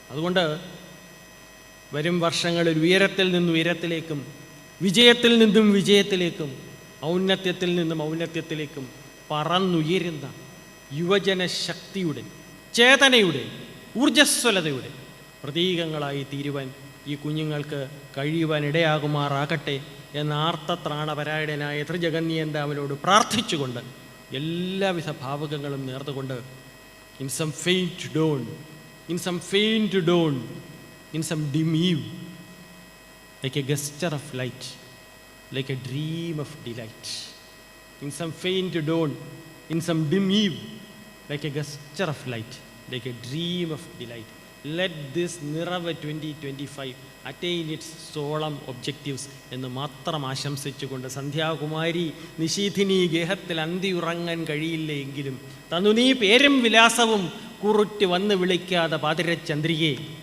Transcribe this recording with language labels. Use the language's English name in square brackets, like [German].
[Malayalam] അതുകൊണ്ട് വരും വർഷങ്ങളിൽ ഉയരത്തിൽ നിന്നും ഉയരത്തിലേക്കും, വിജയത്തിൽ നിന്നും വിജയത്തിലേക്കും, ഔന്നത്യത്തിൽ നിന്നും ഔന്നത്യത്തിലേക്കും പറന്നുയരുന്ന യുവജന ശക്തിയുടെ, ചേതനയുടെ, ഊർജ്ജസ്വലതയുടെ പ്രതീകങ്ങളായി തീരുവാൻ ഈ കുഞ്ഞുങ്ങൾക്ക് കഴിയുവാൻ ഇടയാകുമാറാകട്ടെ എന്ന ആർത്തത്രാണപരായണനായ ത്രിജഗന്യന്താവിനോട് പ്രാർത്ഥിച്ചുകൊണ്ട് എല്ലാവിധ ഭാവുകങ്ങളും നേർന്നുകൊണ്ട് [English] in some faint dawn, in some faint dawn, in some dim eve, like a gesture of light, like a dream of delight. In some faint dawn, in some dim eve, like a gesture of light, like a dream of delight. Let this Nirava 2025 attain its solemn objectives [Malayalam] എന്ന് മാത്രം ആശംസിച്ചുകൊണ്ട്, സന്ധ്യാകുമാരി നിശീഥിനി ഗേഹത്തിൽ അന്തിയുറങ്ങാൻ കഴിയില്ലേ എങ്കിലും തന്നു നീ പേരും വിലാസവും കുറുറ്റി വന്ന് വിളിക്കാതെ പാതിരച്ചന്ദ്രികയെ